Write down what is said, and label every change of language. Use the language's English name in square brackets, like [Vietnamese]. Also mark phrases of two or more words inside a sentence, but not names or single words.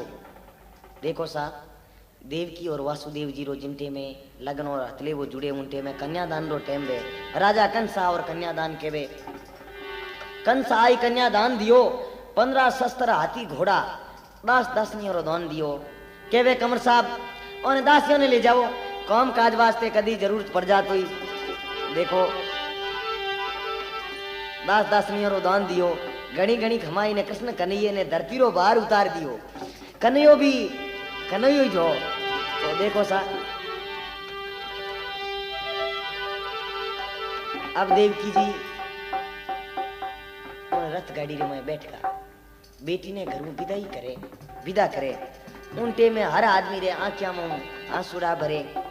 [Rajasthani] देखो सा देव की और वासुदेव जी रो जिमटे में लगन और हतले वो जुड़े उनटे में कन्यादान रो टाइम बे राजा कंसा और कन्यादान के बे कंस आई कन्यादान दियो 15 शस्त्र हाथी घोड़ा 10 दासनियों रो दान दियो के वे कमर साहब और दासियों ने ले जाओ काम काज वास्ते कदी जरूरत पड़ जात हुई। देखो 10 दासनियों रो दान दियो घणी घणी खमाई ने कृष्ण कन्हैया ने धरती रो बाहर उतार दियो कन्हैयो भी कन्हैयो ही जो तो देखो सा अब देवकी जी रथ गाड़ी में बैठकर बेटी ने घर में विदा करे उनटे में हर आदमी रे आंखिया में आंसुड़ा भरे